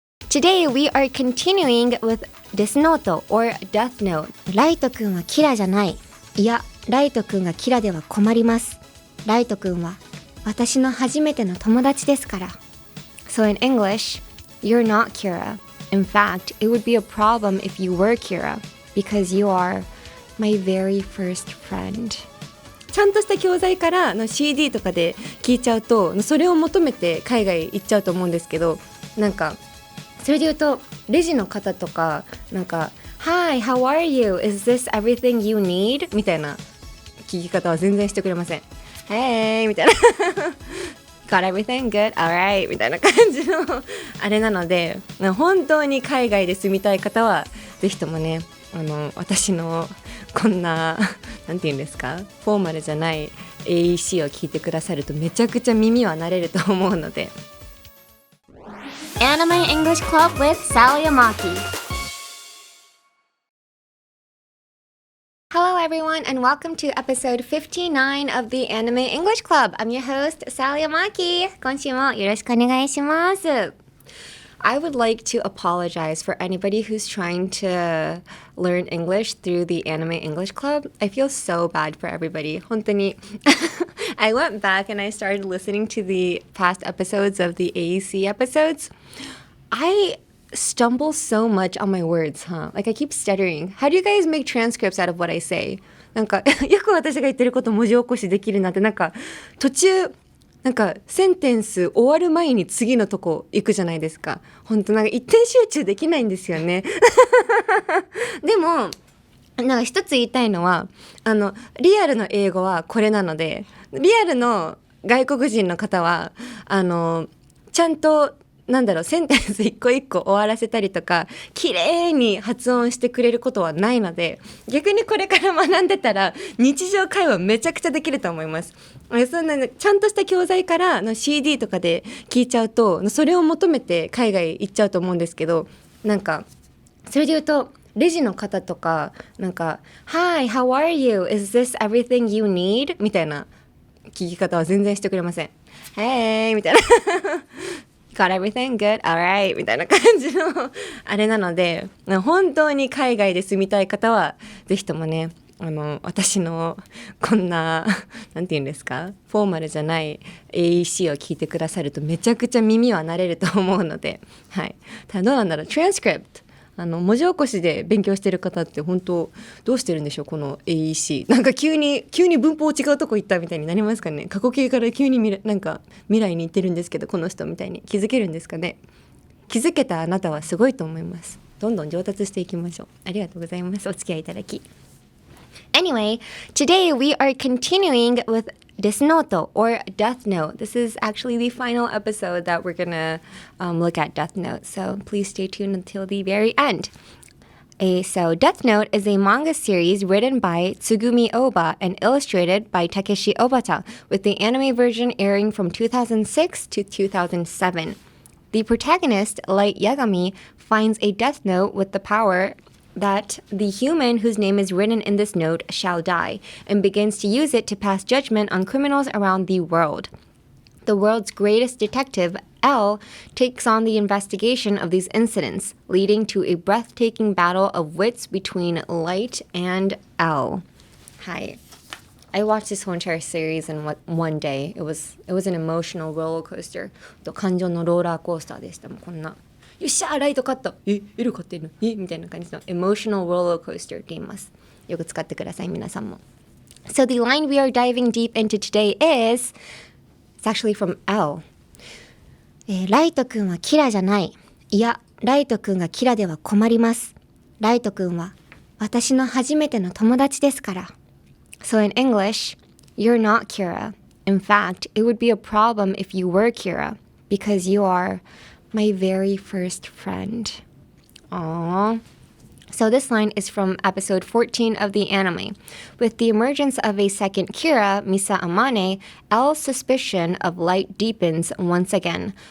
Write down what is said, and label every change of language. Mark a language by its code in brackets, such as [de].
[en] Today we are continuing with デスノート or Death Note. [ja] ライトくんはキラじゃない。いや、ライトくんがキラでは困ります。ライトくんは私の初めての友達ですから。 [en] So in English, you're not Kira. In fact, it would be a problem if you were Kira, because you are my very first friend. [ja] ちゃんとした教材からの CD とかで聞いちゃうと、それを求めて海外行っちゃうと思うんですけど、なんかそれで言うとレジの方とかなんか [en] Hi, how are you? Is this everything you need? [ja] みたいな聞き方は全然してくれません。 [en] Hey [ja] みたいな [en] Got everything good? Alright [ja] みたいな感じのあれなので、本当に海外で住みたい方はぜひともね、私のこんななんて言うんですか、フォーマルじゃない AEC を聞いてくださるとめちゃくちゃ耳は慣れると思うので。 [en] Anime English Club with Sal Yamaki.Hello everyone and welcome to episode 59 of the Anime English Club. I'm your host, Sal Yamaki. [ja] 今週もよろしくお願いします。 [en] I would like to apologize for anybody who's trying to learn English through the Anime English Club. I feel so bad for everybody. [ja] 本当に [en] I went back and I started listening to the past episodes of the AEC episodes. I stumble so much on my words, huh? Like I keep stuttering. How do you guys make transcripts out of what I say? [ja] なんかよく私が言ってること文字起こしできるなって、なんか途中なんかセンテンス終わる前に次のとこ行くじゃないですか。本当なんか一点集中できないんですよね。でもなんか一つ言いたいのはリアルの英語はこれなので、リアルの外国人の方はちゃんとセンテンス一個一個終わらせたりとか綺麗に発音してくれることはないので、逆にこれから学んでたら日常会話めちゃくちゃできると思います。そんなちゃんとした教材からの CD とかで聞いちゃうとそれを求めて海外行っちゃうと思うんですけど、なんかそれで言うとレジの方とかなんか [en] Hi, how are you? [ja] Is this everything you need? みたいな聞き方は全然してくれません。 Hey みたいな Got everything good? [en] Alright [ja] みたいな感じのあれなので、本当に海外で住みたい方はぜひともね、私のこんななんて言うんですか、フォーマルじゃない AEC を聞いてくださるとめちゃくちゃ耳は慣れると思うので、はい。ただどうなんだろう、トランスクリプト文字起こしで勉強してる方って本当どうしてるんでしょう、この AEC。なんか急に文法違うとこ行ったみたいになりますかね。過去形から急になんか未来に行ってるんですけど、この人みたいに気づけるんですかね。気づけたあなたはすごいと思います。どんどん上達していきましょう。ありがとうございます。お付き合いいただき。 [en] Anyway, today we are continuing with デスノート or Death Note. This is actually the final episode that we're gonna look at Death Note. So please stay tuned until the very end. So Death Note is a manga series written by Tsugumi Oba and illustrated by Takeshi Obata, with the anime version airing from 2006 to 2007. The protagonist, Light Yagami, finds a death note with the power that the human whose name is written in this note shall die, and begins to use it to pass judgment on criminals around the world. The world's greatest detective, L, takes on the investigation of these incidents, leading to a breathtaking battle of wits between Light and L. Hi. I watched this whole entire series in one day. It was an emotional roller coaster. [ja] 感情のローラーコースターでした。もうこんなよっしゃライト勝ったL勝ってるのみたいな感じの [en] emotional roller coaster [ja] って言います。よく使ってください皆さんも。 [en] So the line we are diving deep into today is it's actually from L. [ja] ライトくんはキラじゃない。いや、ライトくんがキラでは困ります。ライトくんは私の初めての友達ですから。 [en] So in English, you're not Kira. In fact, it would be a problem if you were Kira, because you are my very first friend. Aww. So this line is from episode 14 of the anime. With the emergence of a second Kira, Misa Amane, L's suspicion of Light deepens once again.